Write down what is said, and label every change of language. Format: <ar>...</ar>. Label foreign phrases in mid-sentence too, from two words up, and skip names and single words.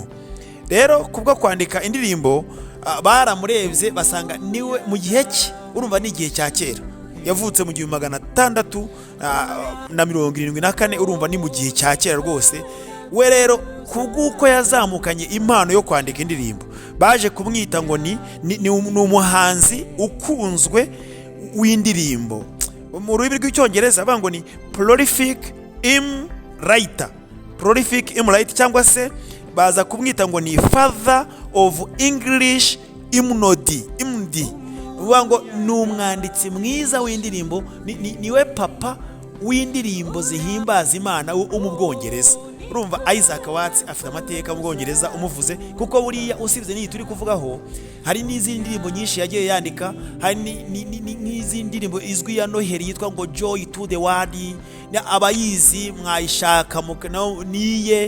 <rw>Rero kubwo kwandika indirimbo baramurebye basanga niwe mu gihe cye, urumva ni igihe cya kera, yavutse mu 1674, urumva ni mu gihe cya kera rwose. We rero kubw'uko yazamukanye impano yo kwandika indirimbo, baje kumwita ngo ni umuhanzi ukunzwe w'indirimbo. Mu rurimi rw'icyongereza bavuga ngo ni</rw> <en>prolific hymn writer,</en> <rw>cyangwa se baza kumwita ngo ni</rw> <en>father of English hymnody.</en> <rw>Uvuga ngo ni umwanditsi mwiza w'indirimbo, niwe papa w'indirimbo zihimbaza Imana wo mu Bwongereza. Urumva Isaac Watts afite amateka mu Bwongereza umuvuze, kuko buriya usibye n'iyi turi kuvugaho, hari n'izindi ndirimbo nyinshi yagiye yandika, hari n'izindi ndirimbo izwi ya Noheli yitwa ngo Joy to the World, abayizi mwayishaka niye.</rw>